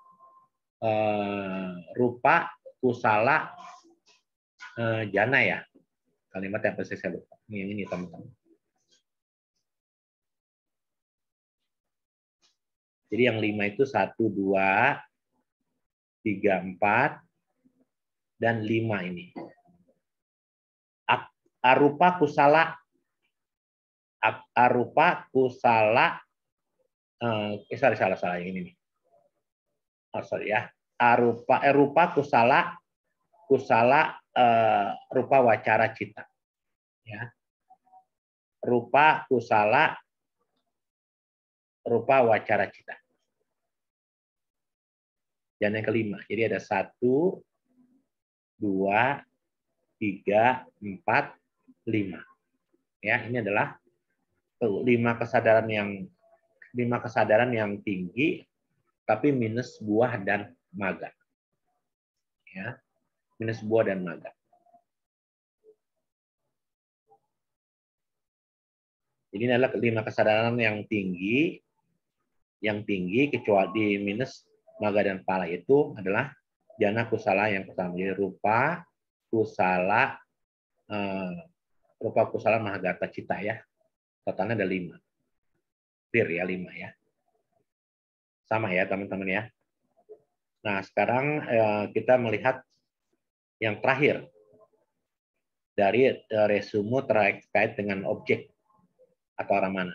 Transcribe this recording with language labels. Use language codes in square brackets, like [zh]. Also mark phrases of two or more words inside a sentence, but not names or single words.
[pi] Rupa, kusala, jana ya. [id] Kalimat yang pasti saya lupa. Ini teman-teman. Jadi yang 5 itu 1, 2, 3, 4, dan 5 ini. [pi] Arupa kusala. Arupa kusala. [id] Salah yang ini nih. Ya. [pi] Rupa kusala rupa wacara cita. [id] Ya. [pi] Rupa kusala rupa wacara cita. [id] Dan yang kelima. Jadi ada 1, 2, 3, 4, 5. Ya, ini adalah 5 kesadaran yang tinggi tapi minus buah dan maga. Ya. Minus buah dan maga. Jadi ini adalah 5 kesadaran yang tinggi kecuali minus maga dan pala itu adalah [pi] jana kusala [id] yang pertama. Jadi [pi] rupa kusala mahagata cita [id] ya. Totalnya ada 5. Clear ya 5 ya. Sama ya teman-teman ya. Nah sekarang kita melihat yang terakhir dari resume terkait dengan objek atau arah mana.